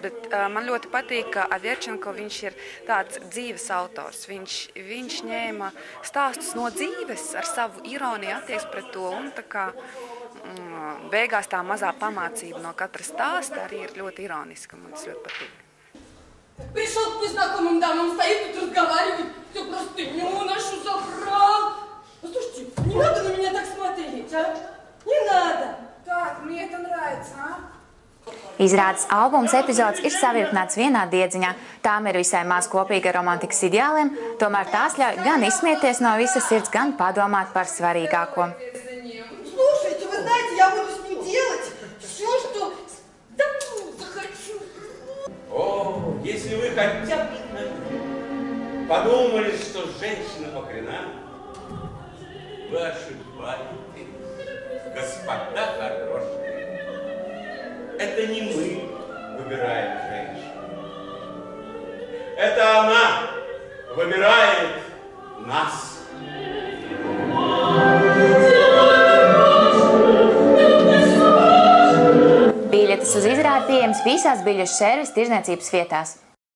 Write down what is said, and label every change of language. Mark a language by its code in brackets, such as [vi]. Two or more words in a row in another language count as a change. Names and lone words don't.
[lv] Bet man ļoti patīk, ka Averčenko viņš ir tāds dzīves autors. Viņš ņēma stāstus no dzīves ar savu ironiju attieksmi pret to. Un tā kā beigās tā mazā pamācība no katra stāsta arī ir ļoti ironiska. Man tas ļoti patīk. [ru] Пришел к незнакомым дамам, стоит тут разговаривает, все простыню нашу забрал. Послушайте, не надо на меня так смотреть, а? Не надо. Так, мне это нравится, а? [lv] Izrādes albums epizodes ir savirknēts vienā diedziņā. Tām ir visai maz kopīga romantikas ideāliem, tomēr tās ļauj gan izsmieties no visas sirds, gan padomāt par svarīgāko. [ru] Слушайте, вы знаете, я буду с ним делать все, что захочу. О, если вы хотя бы подумали, что женщина покорена, вы ошибаетесь, господа хорошие. Это не мы выбираем женщину. Это она выбирает нас. [lv] Biļetes uz izrādi pieejams visās biļešu servisu tirdzniecības vietās.